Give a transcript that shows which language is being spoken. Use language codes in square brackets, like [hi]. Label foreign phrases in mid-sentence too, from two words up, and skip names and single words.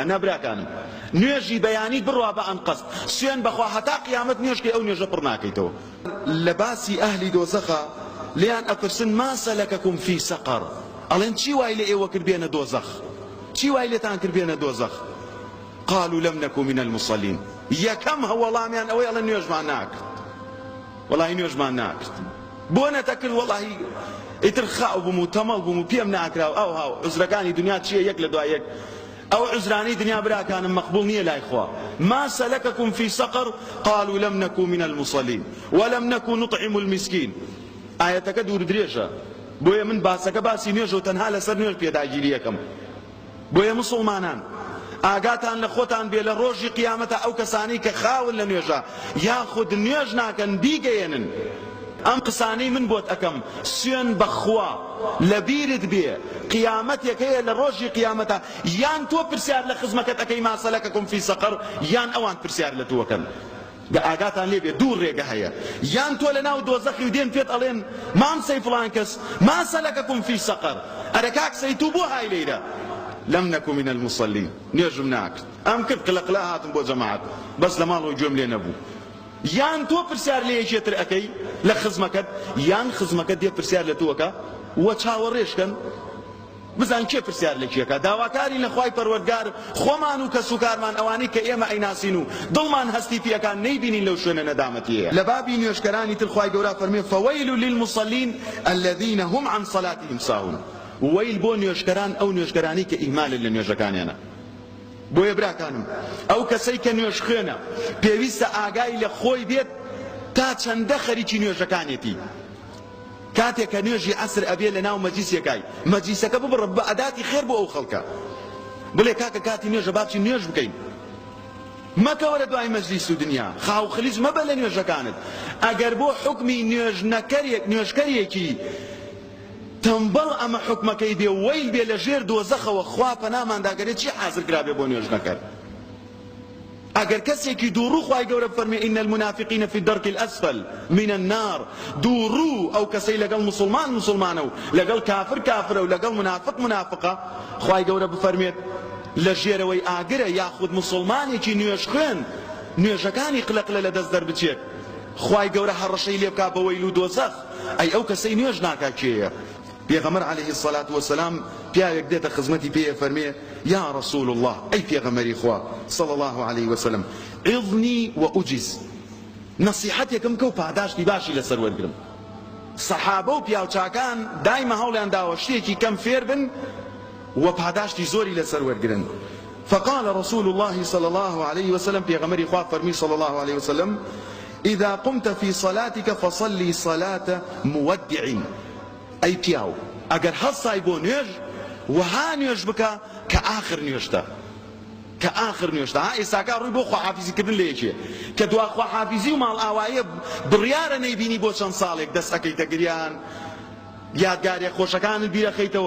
[ckb] نابراکانم نوێژی بەیانیت بڕوا بە ئەنقەست سوێن بەخوا هەتا قیامەت نوێژکەی ئەو نوێژە پڕ ناکەیتەوە. لە باسی ئەهلی دۆزەخە لیان ئەپرسن [ar] ما سەلەکەکم فی سەقەر، [ckb] ئەڵێن چی وای لە ئێوە کرد بێنە دۆزەخ، چی وای لێتان کرد بێنە دۆزەخ؟ [ar] قالوا لم نكن من المصلين. [ckb] یەکەم هەوڵامیان ئەوەی ئەڵێن نوێژمان ناکرد، وەڵاهی نوێژمان ناکرد. بۆ نەتەکرد وەڵاهی ئیتر خاو بووم و تەمەڵ بووم و پێم ناکراوە. ئەو هاو عوزرەکانی دنیا چییە یەک لە دوای یەک؟ ئەو عوزرانەی دنیا براکانم مەقبوڵ نییە لای خوا. [ar] ما سەلەکەکم فی سەقەر قالوا لم نكن من المصلين ولم نكن نطعم المسكين. [ckb] ئاەتەکە دوور درێژە، بۆیە من باسەکە باسی نوێژ و تەنها لەسەر نوێژ پێداگیری یەکەم. بۆیە مسڵمانان ئاگاتان لە خۆتان بێ لە ڕۆژی قیامەتە ئەو کەسانی کە خاون لە نوێژە یاخود نوێژ ناکەن بیگەێنن. ئەم قسانەی من بۆت ئەەکەم سوێن بەخوا لەبیرت بێ قیامەتێک هەیە لە ڕۆژی قیامەتە یان تۆ پرسیار لە خزمەکەت ئەەکەی [ar] ما سەلەکەکم فی سەقەر [ckb] یان ئەوان پرسیار لە تۆکەن. ئاگاتان لێ بێ دوو ڕێگە هەیە، یان تۆ لە ناو دۆزەخی و دێن پێت ئەڵێن مامسەی فڵان کەس [ar] ما سەلەکەکم فی سەقەر، [ckb] ئەرە کاکسەی تو بۆ های لێرە؟ [ar] لم نكن من المصلين، [ckb] نوێژم ناکرد، ئەم کرد قلقلا هاتم بۆ جەماعەت بەس لە ماڵەوە گوێم لێ نەبوو. یان تۆ پرسیار لە یەکێتر ئەەکەی لە خزمەکەت، یان خزمەکەت دێ پرسیار لە تۆکە وە چاوەڕێشکەن بزان کێ پرسیار لە کێکە. داواکاری لە خوای پەروەردگار خۆمان و کەس و کارمان ئەوانەی کە ئێمە ئەیناسین و دڵمان هەستی پێەکان نەیبینین لەو شوێنە نەدامەتیەیە. لە بابی نوێژکەرانی تر خوای گەورە فەرمێ [ar] فەوەیل للمصلین الذین هم عن صلاتهم ساهون. [ckb] ویل بۆ نوێژکەران ئەو نوێژگەرانی کە ئیهمالن لە نوێژەکانیانە. بۆیە براکانم ئەو کەسەی کە نوێژ خوێنە پێویستە ئاگای لە خۆی بێت تا چەندە خەریکی نوێژەکانێتی. کاتێک کە نوێژی عەسر ئەبێ لە ناو مەجلیسێکای مەجلیسەکە ببڕە بە ئەداتی خێر بۆ ئەو خەڵکە، بڵێ کاکە کاتی نوێژە باچی نوێژ بکەین، مەکەوە لە دوای مەجلیس و دنیا خاو خلیج مەبە لە نوێژەکانت. ئەگەر بۆ حکمی نوێژکەرێکی تەمبەڵ ئەمە حکمەکەی بێ وەیل بێ لە ژێر دۆزەخەوە خوا پەنامانداگەرێت چی حازر کرابێ بۆ نوێژ نەکەر. ئەگەر کەسێکی دووڕوو خوای گەورە فەرمێ [ar] ئین المنافقین فی الدرک الأسفل من النار، [ckb] دووڕوو ئەو کەسەی لەگەڵ مسلمان مسلمانە و لەگەڵ کافر کافرە و لەگەڵ منافق منافقە خوای گەورە بفەرمێت لە ژێرەوەی ئاگرە یاخود مسلمانێکی نوێژ خوێن نوێژەکانی قلقلە لە دەست دەربچێت خوای گەورە هەڕەشەی لێ بکا بە وەیل و دۆزەخ. ئەی ئەو کەسەی نوێژ ناکا کێیە؟ پێغەمبەر [ar] عليه الصلاة والسلام [ckb] پیاوێک دێتە خزمەتی پێ فەرمێ [ar] یا رسول الله، [ckb] ئەی پێغەمبەری خوا [ar] صلى الله عليه وسلم عظني وأجز، [ckb] نصیحەتێکم کە و پاداشتی باشی لەسەر وەرگرم. سەحابە و پیاوچاکان دایمە هەوڵیان داوە شتێکی کەم فێر بن و پاداشتی زۆری لەسەر وەرگرن. [ar] فقال رسول الله صلى الله عليه وسلم [ckb] پێغەمبەری خوا فەرمی [ar] صلى الله عليه وسلم إذا قمت في صلاتك فصلي صلاة مودع. [ckb] ئەی پیاو ئەگەر هەڵسای بۆ نوێژ وها نوێژ بکە کە ئاخر نوێژتە، کە ئاخر نوێژتە. ئێستاکە ڕووی بۆ خواحافیزیکردن لە یەکێ کە دوا خواحافیزی و ماڵ ئاوایە بڕیارە نەیبینی بۆ چەند ساڵێک دەست ئەەکەیتە گریان یادگاریە خۆشەکانت بیرەخەیتەوە.